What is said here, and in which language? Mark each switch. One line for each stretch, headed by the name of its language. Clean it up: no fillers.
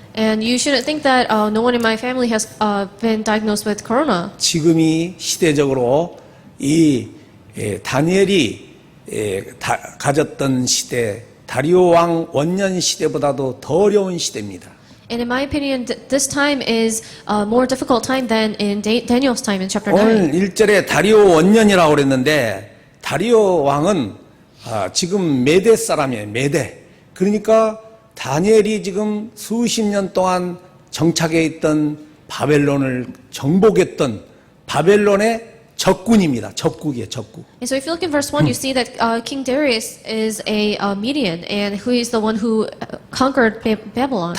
English: And you shouldn't think that no one in my family has been diagnosed with corona.
Korean: 지금이 시대적으로 이 다니엘이 가졌던 시대, 다리오 왕 원년 시대보다도 더 어려운 시대입니다.
English: And in my opinion, this time is a more difficult time than in Daniel's time in chapter 9.
Korean: 오늘 1절에 다리오 원년이라고 그랬는데 다리오 왕은 지금 메대 사람이에요. 메대. 그러니까 다니엘이 지금 수십 년 동안 정착해 있던 바벨론을 정복했던 바벨론의 적군입니다. 적국이에요. 적국.
English: And so if you look in verse 1, you see that King Darius is a Median, and who is the one who conquered Babylon.